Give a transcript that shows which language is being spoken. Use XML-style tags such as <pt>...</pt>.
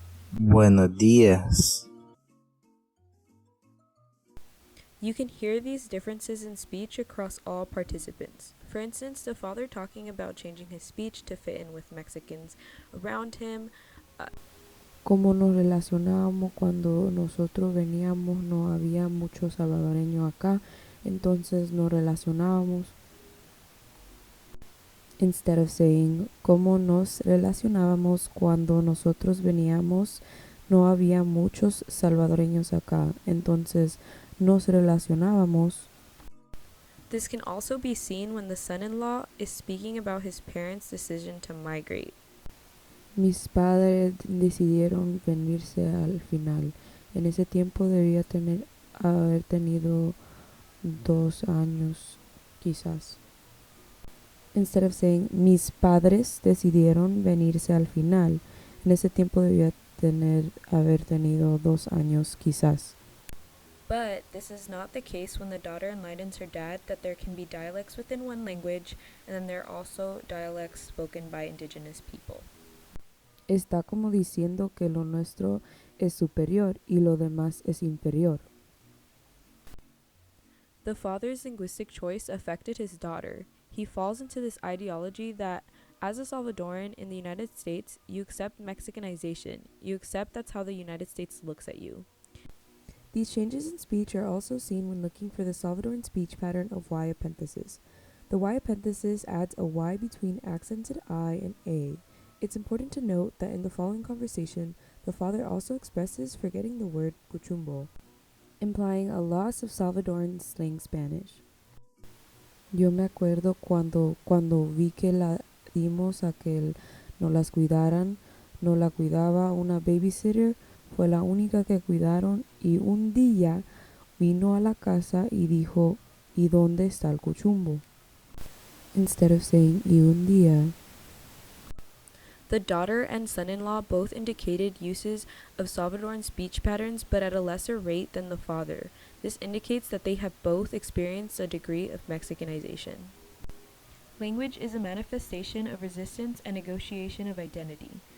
<es>Buenos días.</es> <en>You can hear these differences in speech across all participants. For instance, the father talking about changing his speech to fit in with Mexicans around him.</en> <es>Como nos relacionábamos cuando nosotros veníamos, no había muchos salvadoreños acá, entonces nos relacionábamos.</es> <en>Instead of saying,</en> <es>como nos relacionábamos cuando nosotros veníamos, no había muchos salvadoreños acá, entonces nos relacionábamos.</es> <en>This can also be seen when the son-in-law is speaking about his parents' decision to migrate.</en> <es>Mis padres decidieron venirse al final. En ese tiempo debía haber tenido 2 años, quizás.</es> <en>Instead of saying,</en> <es>mis padres decidieron venirse al final. En ese tiempo debía haber tenido 2 años, quizás.</es> <en>But this is not the case when the daughter enlightens her dad that there can be dialects within one language, and then there are also dialects spoken by indigenous people.</en> <es>Está como diciendo que lo nuestro es superior y lo demás es inferior.</es> <en>The father's linguistic choice affected his daughter. He falls into this ideology that, as a Salvadoran in the United States, you accept Mexicanization. You accept that's how the United States looks at you. These changes in speech are also seen when looking for the Salvadoran speech pattern of Y epenthesis. The Y epenthesis adds a Y between accented I and A. It's important to note that in the following conversation, the father also expresses forgetting the word cuchumbo, implying a loss of Salvadoran slang Spanish.</en> <es>Yo me acuerdo cuando vi que la dimos a que no las cuidaran, no la cuidaba una babysitter, fue la única que cuidaron y un día vino a la casa y dijo, ¿y dónde está el cuchumbo?</es> <en>Instead of saying,</en> <es>y un día.</es> <en>The daughter and son-in-law both indicated uses of Salvadoran speech patterns, but at a lesser rate than the father. This indicates that they have both experienced a degree of Mexicanization. Language is a manifestation of resistance and negotiation of identity.</en>